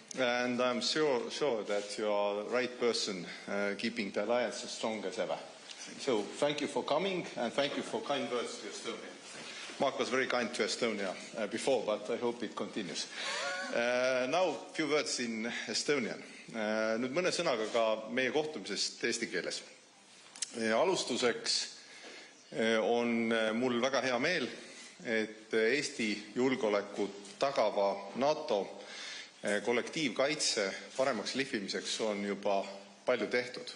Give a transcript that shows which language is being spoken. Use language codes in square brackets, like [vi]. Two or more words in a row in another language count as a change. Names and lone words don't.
[en] and I'm sure that you are the right person keeping the alliance as strong as ever. So thank you for coming, and thank you for kind words to Estonia. Mark was very kind to Estonia before, but I hope it continues. Now a few words in Estonian. [et] Nüüd mõne sõnaga ka meie kohtumisest eesti keeles. Alustuseks on mul väga hea meel, et Eesti julgeolekut tagava NATO kollektiivkaitse paremaks lihvimiseks on juba palju tehtud.